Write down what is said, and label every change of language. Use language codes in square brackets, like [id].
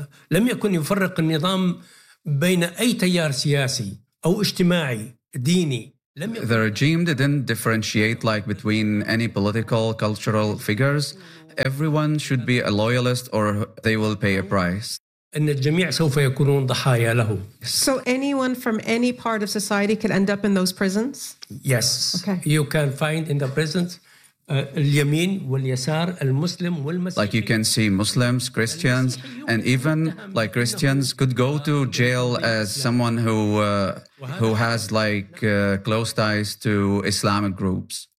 [ar] لم يكن يفرق النظام بين أي تيار سياسي أو اجتماعي ديني. [en] The regime didn't differentiate like between any political, cultural figures. Everyone should be a loyalist or they will pay a price. [ar] إن الجميع سوف يكونون ضحايا له. [en] So anyone from any part of society could end up in those prisons? Yes. Okay. You can find in the prisons [ar] اليمين واليسار المسلم والمسيحي. [en] Like you can see Muslims, Christians, and even like Christians could go to jail as someone who has like close ties to Islamic groups.